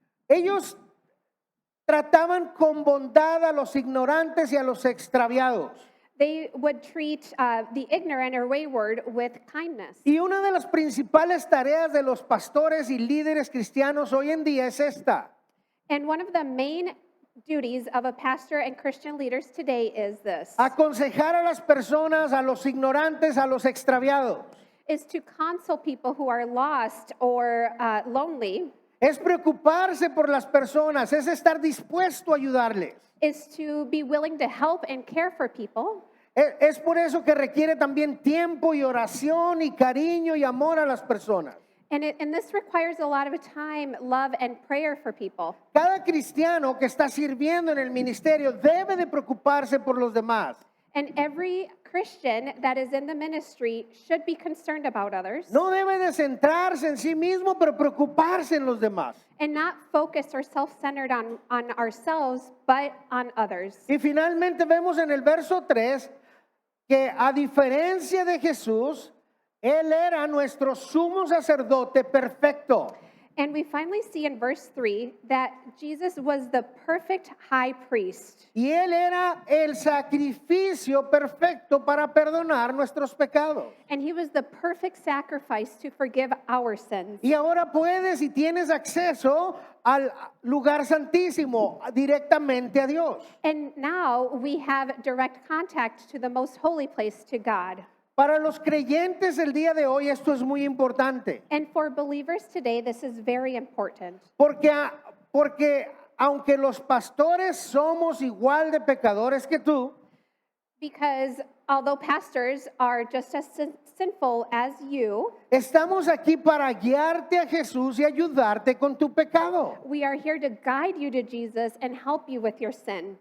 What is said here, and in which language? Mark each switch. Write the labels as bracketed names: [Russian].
[Spanish] ellos trataban con bondad a los ignorantes y a los extraviados. [English] they would treat the ignorant or wayward with kindness. [Spanish] Y una de las principales tareas de los pastores y líderes cristianos hoy en día es esta: [English] And one of the main duties of a pastor and Christian leaders today is this, [Spanish] aconsejar a las personas, a los ignorantes, a los extraviados. [English] is to counsel people who are lost or lonely, [Spanish] Es preocuparse por las personas, es estar dispuesto a ayudarles. [English] is to be willing to help and care for people. [Spanish] Es por eso que requiere también tiempo y oración y cariño y amor a las personas. [English] And this requires a lot of time, love, and prayer for people. [Spanish] Cada cristiano que está sirviendo en el ministerio debe de preocuparse por los demás. [English] And every Christian that is in the ministry should be concerned about others [Spanish] No debe de centrarse en sí mismo, pero preocuparse en los demás. [English] and not focus or self-centered on ourselves, but on others. [Spanish] Y finalmente vemos en el verso 3 que a diferencia de Jesús, Él era nuestro sumo sacerdote perfecto. [English] And we finally see in verse 3 that Jesus was the perfect high priest. [Spanish] Y Él era el sacrificio perfecto para perdonar nuestros pecados. [English] And he was the perfect sacrifice to forgive our sins. [Spanish] Y ahora puedes y tienes acceso al lugar santísimo, directamente a Dios. [English] And now we have direct contact to the most holy place, to God. [Spanish] Para los creyentes el día de hoy esto es muy importante, [English] And for believers today, this is very important. [Spanish] porque aunque los pastores somos igual de pecadores que tú, [English] Because although pastors are just as sinful as you, [Spanish] estamos aquí para guiarte a Jesús y ayudarte con tu pecado. [English] we are here to guide you to Jesus and help you with your sin.